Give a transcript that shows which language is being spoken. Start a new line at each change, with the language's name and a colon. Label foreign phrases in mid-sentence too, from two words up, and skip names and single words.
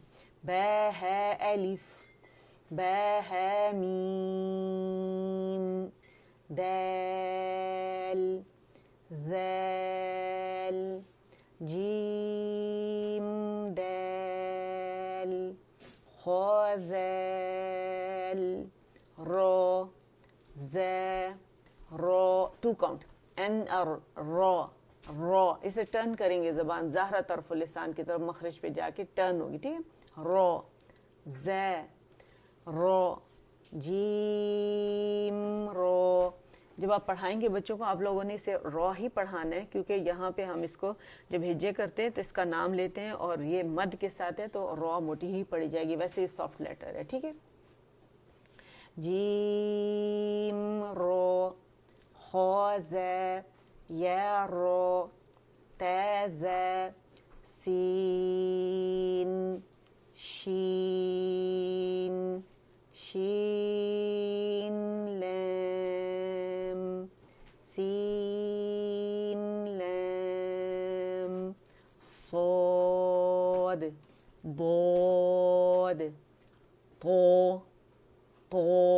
Arabic: با ہے الف، با ہے میم، دال ذال جیم دال خا ذال را زا را.
English: 2 count.
Arabic: ان را رو,
Urdu: اسے ٹرن کریں گے زبان ظاہرہ طرف لسان کی طرف مخرج پہ جا کے ٹرن ہوگی, ٹھیک ہے.
Arabic: رو, زے, رو, جیم, رو.
Urdu: جب آپ پڑھائیں گے بچوں کو آپ لوگوں نے اسے رو ہی پڑھانا ہے, کیونکہ یہاں پہ ہم اس کو جب ہجے کرتے ہیں تو اس کا نام لیتے ہیں اور یہ مد کے ساتھ ہے تو رو موٹی ہی پڑھی جائے گی, ویسے یہ
English: soft letter
Urdu: ہے, ٹھیک ہے.
Arabic: جیم رو, خو زے, یا رو, تے زے, سین, شین, شین لام, سین لام, صاد, ضاد, طو, تو.